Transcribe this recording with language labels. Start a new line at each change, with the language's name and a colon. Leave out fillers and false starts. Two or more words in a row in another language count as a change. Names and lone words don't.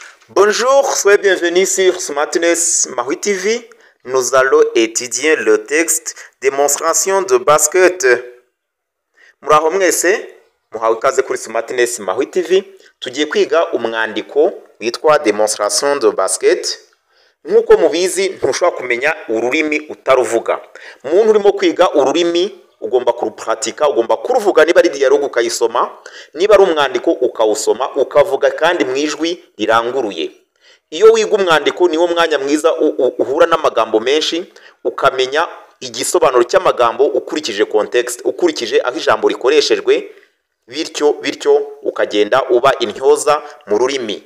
French: Bonjour, soyez bienvenus sur Smartness Maui TV. Nous allons étudier le texte démonstration de basket.
Kinyarwanda: Muraho mwese, muhawe ikaze kuri Smartness Maui TV. Tugiye kwiga umwandiko witwa démonstration de basket. Nkuko mubizi ntushobora kumenya ururimi utaruvuga. Umuntu urimo kwiga ururimi ugomba kurupratika, ugomba kuruvuga niba ari dialogue ukayisoma, niba ari umwandiko ukawusoma, ukavuga kandi mu ijwi riranguruye. Iyo wiga umwandiko niwo mwanya mwiza uhura n'amagambo menshi, ukamenya igisobanuro cy'amagambo ukurikije context, ukurikije aho ijambo rikoreshejwe, bityo ukagenda uba intyoza mu rurimi.